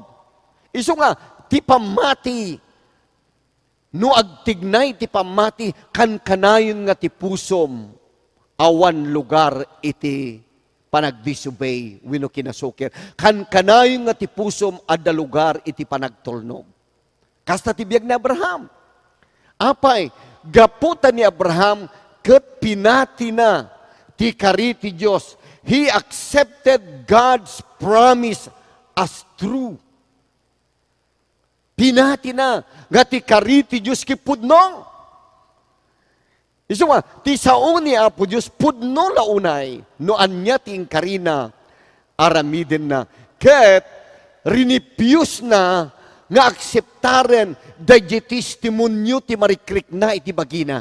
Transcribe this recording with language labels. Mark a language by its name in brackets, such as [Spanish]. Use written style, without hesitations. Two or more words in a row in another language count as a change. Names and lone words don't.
[Iloko] Iso nga, ti pamati, no agtignay ti pamati, kan-kanayon nga ti pusom, awan lugar iti panagdisobey, wino kinasukir. Kan-kanayon nga ti pusom, adda lugar iti panagtulnog. Kasta ti biag ni Abraham. Apay, gaputan ni Abraham, ket pinati na ti kari ti Diyos. [English] He accepted God's promise as true. [Iloko] Pinati na, nga ti kari ti Diyos ki pudno. Iso nga, ti sao ni Apo Diyos, pudno launay, no anya ti inkarina, aramiden na. Ket, rinipius na, nga akseptaren, da di testimonyo ti marikrik na iti bagina.